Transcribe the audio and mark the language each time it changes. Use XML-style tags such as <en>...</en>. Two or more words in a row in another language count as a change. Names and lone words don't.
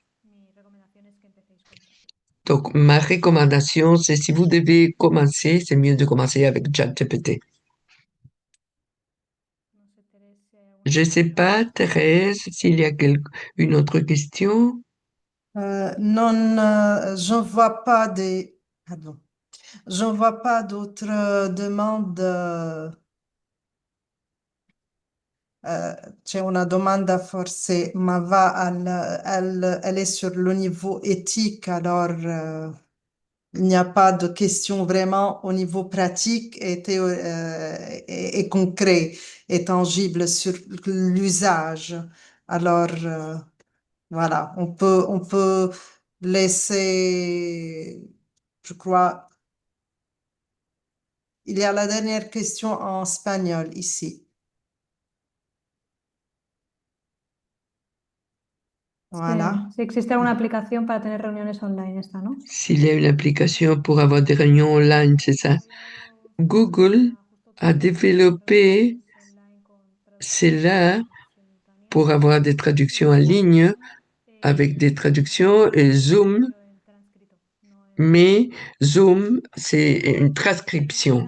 <fr>Donc, ma recommandation, c'est si vous devez commencer, c'est mieux de commencer avec ChatGPT. Je ne sais pas, Thérèse, s'il y a une autre question. Non, j'en vois pas des... Pardon. J'en vois pas d'autres demandes.</fr> <it>C'è una domanda forse, ma</it> <fr>elle est sur le niveau éthique, alors il n'y a pas de question vraiment au niveau pratique et concret et tangible sur l'usage. Alors voilà, on peut laisser, je crois, il y a la dernière question en espagnol ici. Voilà.</fr> <es>Si existe alguna aplicación para tener reuniones online, esta, ¿no?</es> <fr>S'il y a une application pour avoir des réunions online, c'est ça. Google a développé cela pour avoir des traductions en ligne avec des traductions et Zoom, mais Zoom, c'est une transcription.</fr>